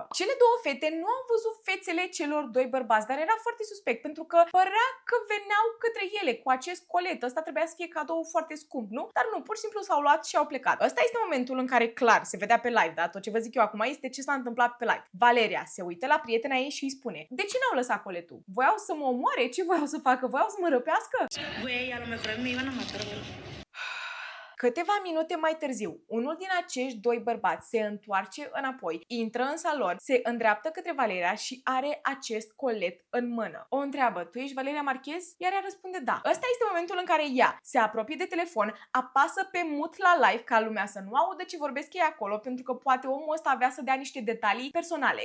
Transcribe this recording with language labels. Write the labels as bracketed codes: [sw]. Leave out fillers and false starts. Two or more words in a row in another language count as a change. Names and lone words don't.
[ro] Cele două fete nu au văzut fețele celor doi bărbați, dar era foarte suspect pentru că părea că veneau către ele cu acest colet. Ăsta trebuia să fie cadou foarte scump, nu? Dar nu, pur și simplu s-au luat și au plecat. Ăsta este momentul în care clar se vedea pe live, da? Tot ce vă zic eu acum este ce s-a întâmplat pe live. Valeria se uită la prietena ei și îi spune: de ce n-au lăsat coletul? Voiau să mă omoare? Ce voiau să facă? Voiau să mă răpească? [es] Güey, a lo mejor me iban a matar, güey. [ro] Câteva minute mai târziu, unul din acești doi bărbați se întoarce înapoi, intră în salon, se îndreaptă către Valeria și are acest colet în mână. O întreabă: tu ești Valeria Marquez? Iar ea răspunde: da. Ăsta este momentul în care ea se apropie de telefon, apasă pe mut la live ca lumea să nu audă ce vorbesc ei acolo, pentru că poate omul ăsta avea să dea niște detalii personale.